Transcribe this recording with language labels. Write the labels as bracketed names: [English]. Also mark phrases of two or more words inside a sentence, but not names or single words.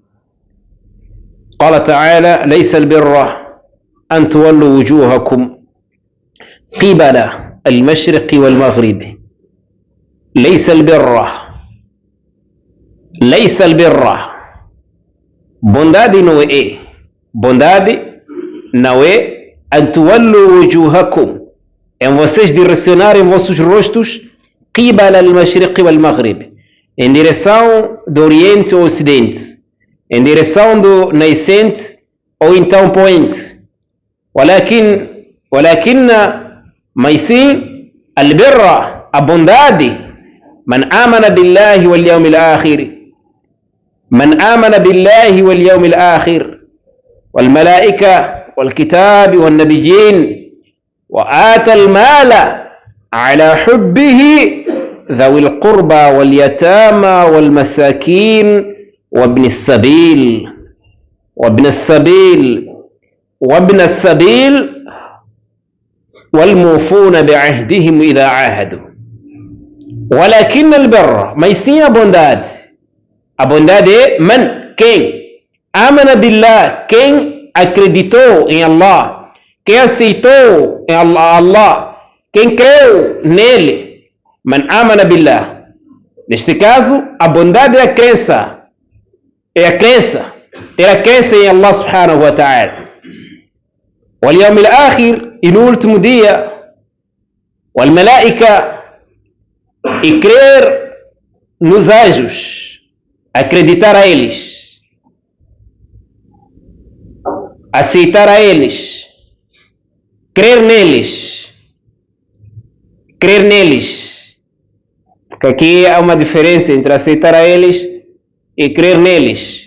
[Arabic] قال تعالى: ليس البر أن تولوا وجوهكم قبل المشرق والمغرب. ليس البر [Portuguese] bondade não é [Arabic] أن تولوا وجوهكم, [Portuguese] em vocês direcionarem vossos rostos [Arabic] قبل المشرق والمغرب, [Portuguese] em direção do Oriente ou Ocidente, em direção do nascente ou então poente. ولكن mas sim البر, a bondade, [Arabic] من آمن بالله واليوم الآخر, من آمن بالله واليوم الآخر والملائكة والكتاب والنبيين وآتى المال على حبه ذوي القربى واليتامى والمساكين وابن السبيل والموفون بعهدهم إذا عاهدوا. ولكن البر, [Portuguese] mas sim a bondade é man, quem [Arabic] آمن بالله, [Portuguese] quem acreditou em Allah, quem aceitou em Allah, quem creu nele. [Arabic] من آمن بالله, [Portuguese] neste caso a bondade é a crença, ter a crença em [Arabic] الله سبحانه وتعالى واليوم الآخر, [Portuguese] e no último dia, [Arabic] والملائكة, [Portuguese] e crer nos anjos, acreditar a eles, aceitar a eles, crer neles, porque aqui há uma diferença entre aceitar a eles e crer neles.